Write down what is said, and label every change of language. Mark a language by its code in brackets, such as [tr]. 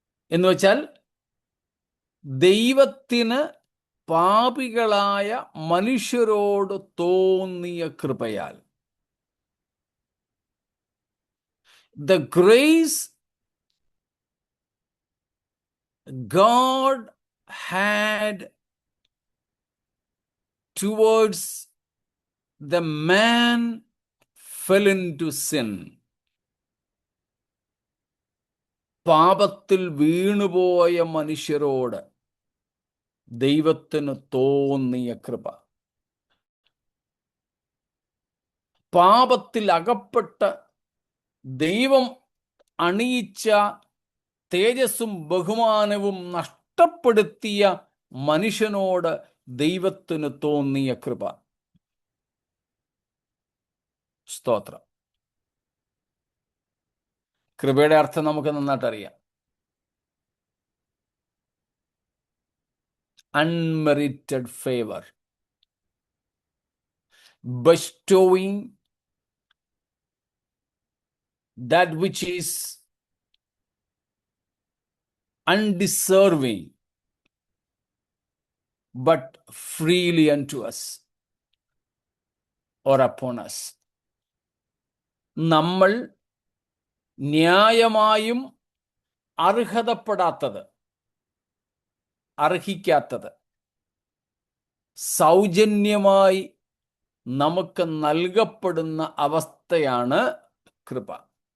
[ml] എന്ന് വെച്ചാൽ ദൈവത്തിന് പാപികളായ മനുഷ്യരോട് തോന്നിയ കൃപയാൽ. [en] The grace God had towards the man fell into sin. [ml] പാപത്തിൽ വീണുപോയ മനുഷ്യരോട് ദൈവത്തിന് തോന്നിയ കൃപ. പാപത്തിൽ അകപ്പെട്ട് ദൈവം അണിയിച്ച തേജസ്സും ബഹുമാനവും നഷ്ടപ്പെടുത്തിയ മനുഷ്യനോട് ദൈവത്തിന് തോന്നിയ കൃപ. സ്തോത്രം. കൃപയുടെ അർത്ഥം നമുക്ക് നന്നായിട്ട് അറിയാം. [en] Unmerited favor, bestowing that which is undeserving, but freely unto us or upon us. [ml] നമ്മൾ ന്യായമായും അർഹതപ്പെടാത്തത്, അർഹിക്കാത്തത് സൗജന്യമായി നമുക്ക് നൽകപ്പെടുന്ന അവസ്ഥയാണ് കൃപ.